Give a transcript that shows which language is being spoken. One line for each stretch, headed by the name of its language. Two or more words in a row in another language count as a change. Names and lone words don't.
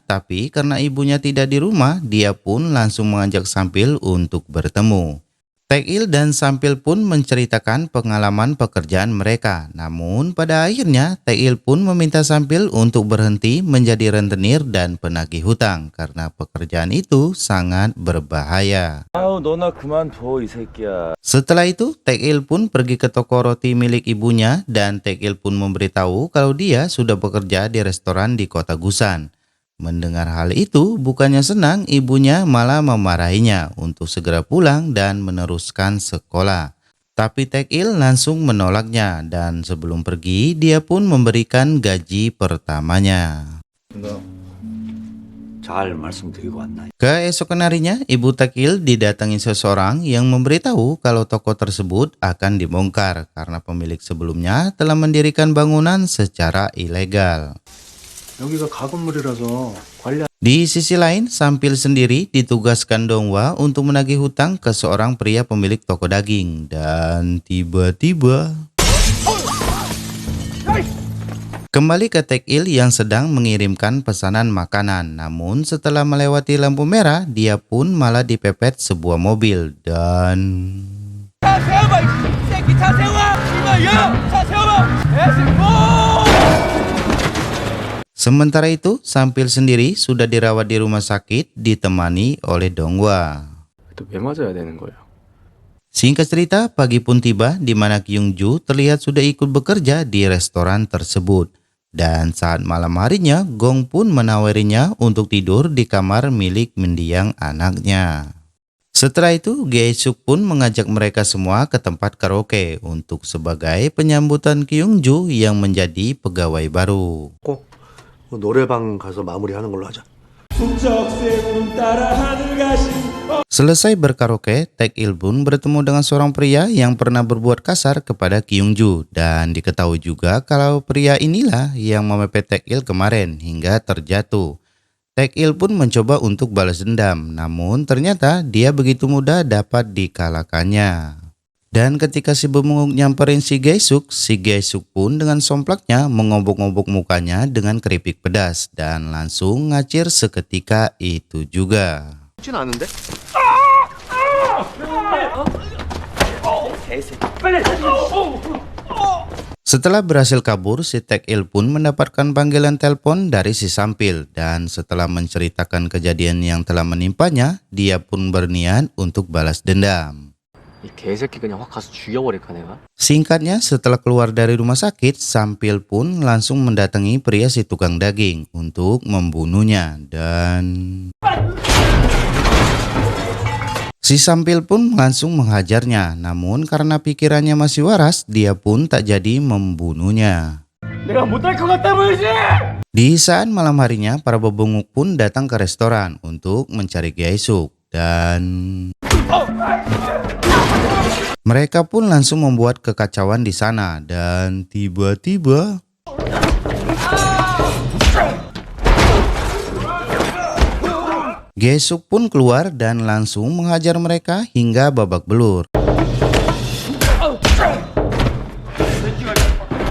Indonesian: Tapi karena ibunya tidak di rumah, dia pun langsung mengajak Sampil untuk bertemu. Taek-il dan Sampil pun menceritakan pengalaman pekerjaan mereka. Namun pada akhirnya Taek-il pun meminta Sampil untuk berhenti menjadi rentenir dan penagih hutang karena pekerjaan itu sangat berbahaya.
Korean: 아우 너나 그만둬 이 새끼야.
Indonesian: Setelah itu Taek-il pun pergi ke toko roti milik ibunya dan Taek-il pun memberitahu kalau dia sudah bekerja di restoran di kota Gusan. Mendengar hal itu, bukannya senang, ibunya malah memarahinya untuk segera pulang dan meneruskan sekolah. Tapi Taek-il langsung menolaknya dan sebelum pergi, dia pun memberikan gaji pertamanya.
Korean: 잘 말씀드리고 왔나요?
Indonesian: Keesokan harinya, ibu Taek-il didatangi seseorang yang memberitahu kalau toko tersebut akan dibongkar karena pemilik sebelumnya telah mendirikan bangunan secara ilegal.
Korean: 여기가 가건물이라서 관리
Indonesian: Di sisi lain, Sampil sendiri ditugaskan Donghwa untuk menagih hutang ke seorang pria pemilik toko daging. Dan tiba-tiba kembali ke Taek-il yang sedang mengirimkan pesanan makanan. Namun setelah melewati lampu merah, dia pun malah dipepet sebuah mobil. Dan sementara itu, Sampil sendiri sudah dirawat di rumah sakit ditemani oleh Donghwa.
Korean: 또 왜 맞아야 되는 거야?
Indonesian: Singkat cerita, pagi pun tiba di mana Kyung-ju terlihat sudah ikut bekerja di restoran tersebut. Dan saat malam harinya, Gong pun menawarinya untuk tidur di kamar milik mendiang anaknya. Setelah itu, Gae-suk pun mengajak mereka semua ke tempat karaoke untuk sebagai penyambutan Kyung-ju yang menjadi pegawai baru.
Korean: 꼭 노래방 가서 마무리하는 걸로 하자.
Indonesian: Selesai berkaraoke, Taek-il pun bertemu dengan seorang pria yang pernah berbuat kasar kepada Kyung-ju. Dan diketahui juga kalau pria inilah yang memepet Taek-il kemarin hingga terjatuh. Taek-il pun mencoba untuk balas dendam, namun ternyata dia begitu mudah dapat dikalahkannya. Dan ketika si bemunguk nyamperin si Gae-suk pun dengan somplaknya mengobok-ngobok mukanya dengan keripik pedas dan langsung ngacir seketika itu juga.
Korean: 쉽진 않은데?
Indonesian: Setelah berhasil kabur, si Taek-il pun mendapatkan panggilan telepon dari si Sampil dan setelah menceritakan kejadian yang telah menimpanya, dia pun berniat untuk balas dendam.
Korean: 이 개새끼 그냥 확 가서 죽여버릴까 내가?
Indonesian: Singkatnya, setelah keluar dari rumah sakit, Sampil pun langsung mendatangi pria si tukang daging untuk membunuhnya. Dan si Sampil pun langsung menghajarnya. Namun karena pikirannya masih waras, dia pun tak jadi membunuhnya.
Korean: 내가 못할 것 같다 보이지?
Indonesian: Di saat malam harinya, para bebunguk pun datang ke restoran untuk mencari Gae-suk. Dan mereka pun langsung membuat kekacauan di sana dan tiba-tiba Gae-suk pun keluar dan langsung menghajar mereka hingga babak belur.